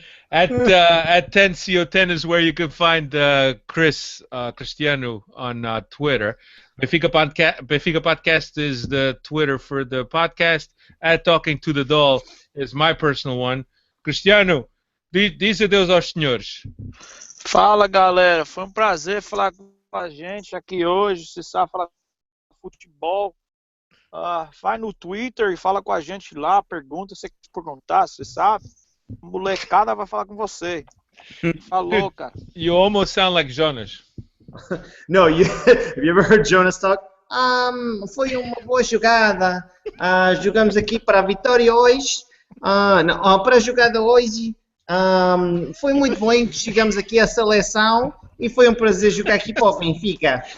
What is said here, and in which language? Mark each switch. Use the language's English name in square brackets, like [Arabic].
[English] At 10CO10 is where you can find Cristiano on Twitter. Benfica Podcast is the Twitter for the podcast. At Talking to the Doll is my personal one. [Portuguese] Cristiano, diz adeus aos senhores. Fala, galera. Foi prazer falar com a gente aqui hoje. Você sabe falar futebol. Vai no Twitter e fala com a gente lá. Pergunta, você quer perguntar, você sabe. A molecada vai falar com você. Falou, cara. [English] You almost sound like Jonas. No, have you ever heard Jonas talk? [Portuguese] Foi uma boa jogada. Jogamos aqui para a vitória hoje. Para a jogada hoje. Foi muito bom que chegamos aqui à seleção. E foi prazer jogar aqui para o Benfica.